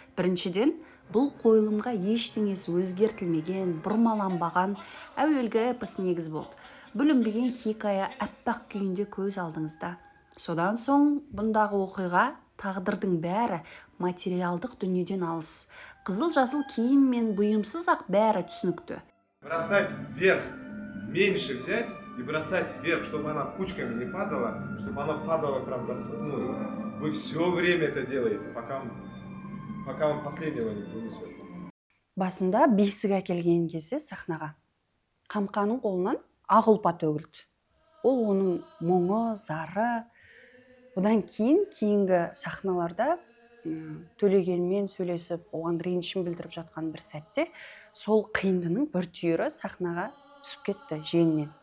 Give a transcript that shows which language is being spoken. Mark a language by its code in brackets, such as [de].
[kk] Біріншіден, бұл қойылымға ештеңесі өзгертілмеген, бұрмаланбаған әуелгі эпос негіз болды. Бүлінбеген хикая аппақ күйінде көз алдыңызда. Содан соң бұндағы оқиға, тағдырдың бәрі материалдық дүниеден алыс. Қызыл-жасыл киім мен бұйымсыз ақ бәрі түсінікті. [ru] Бросать вверх, меньше взять и бросать вверх, чтобы она кучками не падала, чтобы она падала прям до самой. Вы все время это делаете, пока он последнего не принесет. [kk] Басында бесік әкелген кезде сахнаға Қамқаның қолынан ақ ұлпа төгілді. Ол оның мұңы, зары. Одан кейінгі сахналарда Төлегенмен сөйлесіп, оған ренішін білдіріп жатқан бір сәтте сол қиындының бір түйірі сахнаға түсіп кетті жеңінен.